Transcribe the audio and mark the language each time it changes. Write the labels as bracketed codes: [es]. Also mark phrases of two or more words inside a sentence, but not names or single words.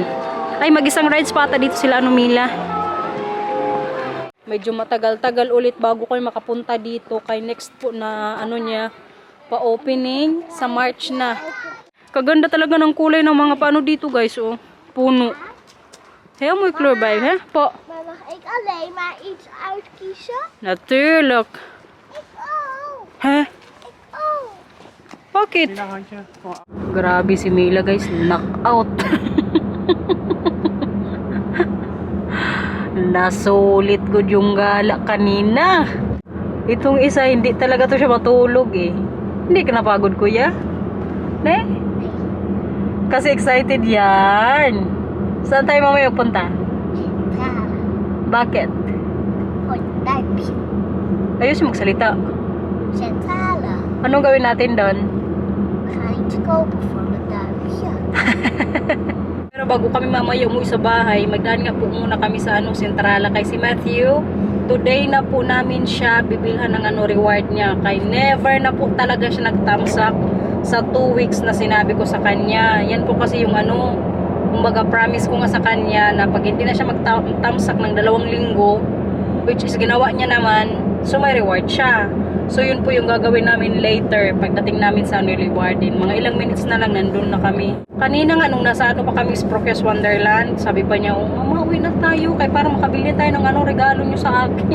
[tl] Ay, mag-isang rides pa ata dito sila Mila. Medyo matagal-tagal ulit bago kayo makapunta dito. Kay next po na niya, pa-opening sa March na. Kaganda talaga ng kulay ng mga paano dito, guys, oh. Puno. [nl] Heel mooi kleur bij, hè? Po. Maar mag ik alleen maar iets uitkiezen? Natuurlijk. Ik ook. Hè? Ik ook. [tl] Bakit? Grabe si Mila, guys. Knockout. Nasulit ko yung gala kanina. Itong isa, hindi talaga to siya matulog eh. Hindi ka napagod, kuya? Ne? Kasi excited yan. Saan tayo mamaya punta? Centrale. Bakit? [nl] Voor het duimpje. [tl] Ayos magsalita. Centrale. Anong gawin natin doon? [nl] We gaan iets kopen voor mijn duimpje. [tl] Pero bago kami mamaya umuwi sa bahay, magdaan nga po muna kami sa Sentrala kay si Matthew. Today na po namin siya bibilhan ng reward niya. Kay never na po talaga siya nagtamsak sa 2 weeks na sinabi ko sa kanya. Yan po kasi yung kumbaga promise ko nga sa kanya na pag hindi na siya magtamsak ng 2 linggo, [en] which is [tl] ginawa niya naman, so may reward siya. So yun po yung gagawin namin later pagdating namin sa Leeuwarden. Mga ilang minutes na lang nandun na kami. Kanina nga nung nasa pa kami sa Process Wonderland, sabi pa niya, oh mama, uwi na tayo kay para makabili tayo ng regalo niyo sa akin.